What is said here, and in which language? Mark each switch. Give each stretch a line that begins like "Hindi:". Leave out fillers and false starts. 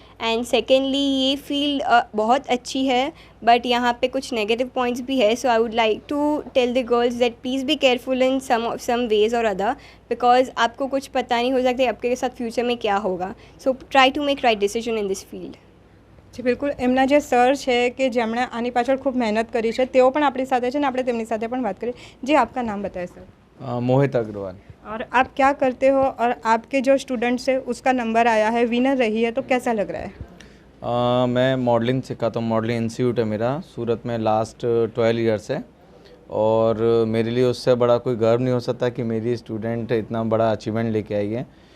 Hindi: And secondly ये field बहुत अच्छी है बट यहाँ पे कुछ नेगेटिव पॉइंट्स भी है.
English: so I would like to tell the girls that please be careful in some ways or other, because
Hindi: आपको कुछ पता नहीं हो सकता आपके साथ फ्यूचर में क्या होगा.
English: So try to make right decision in this field.
Gujarati: जी बिल्कुल, એમના જે સર છે કે જેમણે આની પાછળ ખૂબ મહેનત કરી છે તેઓ પણ આપણી સાથે છે ને આપણે તેમની સાથે પણ વાત કરીએ.
Hindi: जी आपका नाम बताएं सर. मोहित अग्रवाल. और आप क्या करते हो और आपके जो स्टूडेंट्स है उसका नंबर आया है, विनर रही है, तो कैसा लग रहा है? मैं मॉडलिंग सिखाता हूँ. मॉडलिंग इंस्टीट्यूट है मेरा सूरत में लास्ट 12 ईयर्स है और मेरे लिए उससे बड़ा कोई गर्व नहीं हो सकता कि मेरी स्टूडेंट इतना बड़ा अचीवमेंट लेके आई है.